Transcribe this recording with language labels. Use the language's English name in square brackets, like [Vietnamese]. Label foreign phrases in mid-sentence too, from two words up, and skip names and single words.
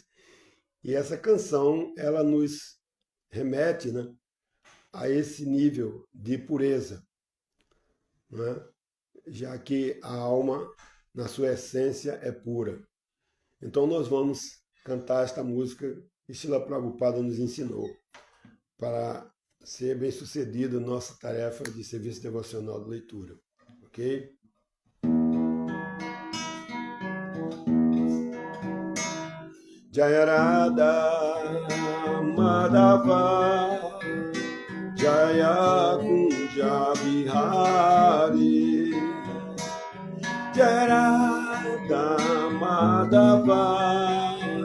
[Portuguese] E essa canção, ela nos remete, né, a esse nível de pureza, né, já que a alma, na sua essência, é pura. Então nós vamos cantar esta música que Srila Prabhupada nos ensinou para ser bem sucedida nossa tarefa de serviço devocional de leitura. Ok? [Sanskrit] Jayarada Madhava Jaya Kunja Bihari Jayarada Madhava